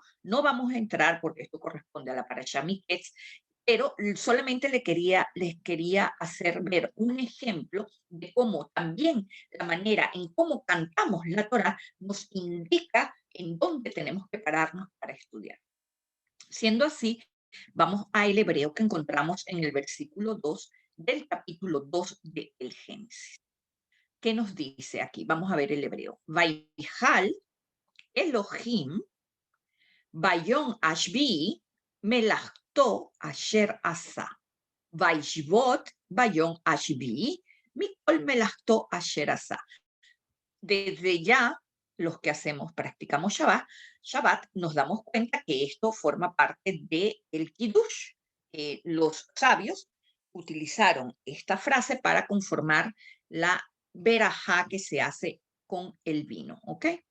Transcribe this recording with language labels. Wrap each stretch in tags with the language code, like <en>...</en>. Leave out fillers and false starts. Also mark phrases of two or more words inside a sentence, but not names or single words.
<es>No vamos a entrar porque esto corresponde a la parashá Miketz, pero solamente les quería hacer ver un ejemplo de cómo también la manera en cómo cantamos la Torá nos indica en dónde tenemos que pararnos para estudiar. Siendo así, vamos al hebreo que encontramos en el versículo 2 del capítulo 2 del Génesis. ¿Qué nos dice aquí? Vamos a ver el hebreo.</es> <he>ויכל אלהים ביום השביעי מלאכתו אשר עשה. וישבת ביום השביעי מכל מלאכתו אשר עשה.</he> <es>Desde ya, los que practicamos Shabbat, nos damos cuenta que esto forma parte del Kiddush. Los sabios utilizaron esta frase para conformar la verajá que se hace con el vino, ¿ok?</es>